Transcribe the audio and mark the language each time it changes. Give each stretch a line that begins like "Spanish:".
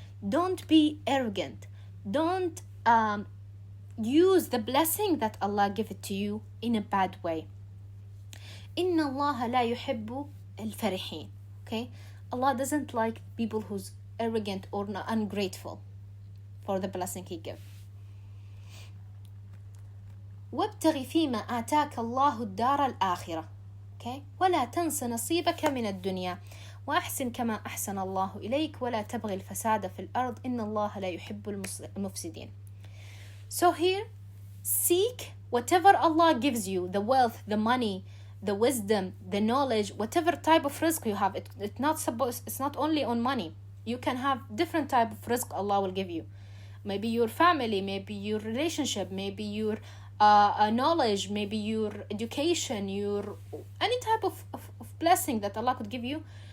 English: Don't be arrogant. Don't use the blessing that Allah give it to you in a bad way.
Arabic: إن الله لا يحب الفرحين. Okay?
English: Allah doesn't like people who's arrogant or ungrateful for the blessing he give.
Arabic: وابتغ فيما آتاك الله الدار الآخرة.
English: Okay?
Arabic: ولا تنس نصيبك من الدنيا وأحسن كما أحسن الله إليك ولا تبغي الفساد في الأرض إن الله لا يحب المفسدين.
English: So here, seek whatever Allah gives you, the wealth, the money, the wisdom, the knowledge, whatever type of rizq you have. It's not only on money. You can have different type of rizq Allah will give you. Maybe your family, maybe your relationship, maybe your knowledge, maybe your education, your any type of blessing that Allah could give you.